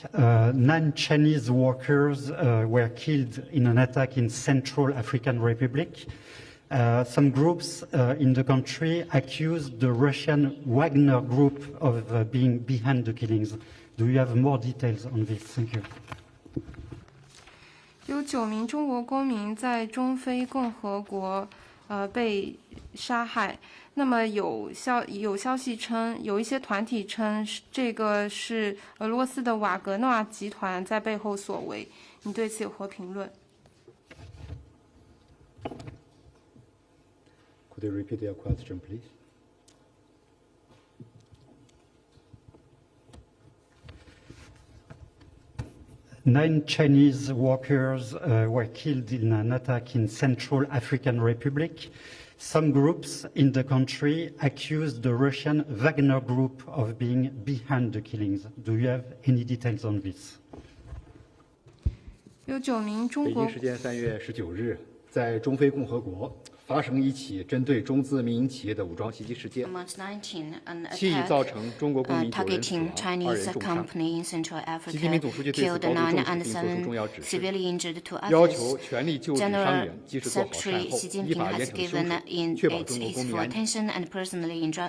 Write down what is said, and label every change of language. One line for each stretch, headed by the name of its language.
English: 9 Chinese workers were killed in an attack in Central African Republic. Some groups in the country accuse the Russian Wagner group of being behind the killings. Do you have more details on this? Thank you.
Chinese: 有9名中国公民在中非共和国被杀害。那么有消息称，有一些团体称这个是俄罗斯的瓦格纳集团在背后所为。你对此有何评论？
English: Could you repeat your question, please? Nine Chinese workers were killed in an attack in Central African Republic. Some groups in the country accused the Russian Wagner Group of being behind the killings. Do you have any details on this?
Chinese: 有9名中国。北京时间3月19日，在中非共和国发生一起针对中资民营企业的武装袭击事件，其已造成中国公民9人死亡，2人重伤。习近平总书记对此高度重视并作出重要指示，要求全力救济伤员，及时做好善后，依法严惩凶手，确保中国公民安全。